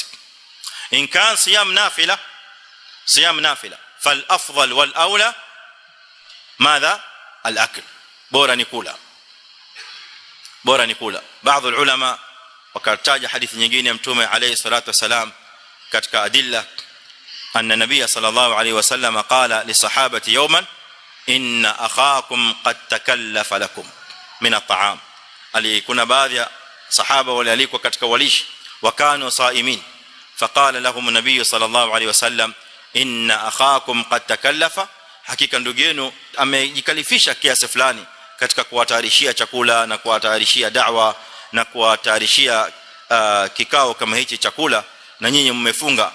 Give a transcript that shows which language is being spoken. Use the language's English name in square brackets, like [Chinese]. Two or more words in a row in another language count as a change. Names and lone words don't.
[Arabic] إن كان صيام نافلة فالأفضل والأولى ماذا الأكل, [Swahili] bora ni kula, bora ni kula. Baadhi ya ulama wakataja hadithi nyingine ya Mtume [Arabic] عليه الصلاة والسلام katika adilla, أن النبي صلى الله عليه وسلم قال لصحابة يوما إن أخاكم قد تكلف لكم من الطعام. [Swahili] Kuna baadhi ya sahaba walialikwa katika walishi wakano saimin, [Arabic] فقال لهم النبي صلى الله عليه وسلم إن أخاكم قد تكلف, [Swahili] hakika ndugu yenu amejikalifisha kiasi fulani katika kuwatayarishia chakula na kuwatayarishia da'wa na kuwatayarishia kikao kama hichi chakula, na nyinyi mmefunga.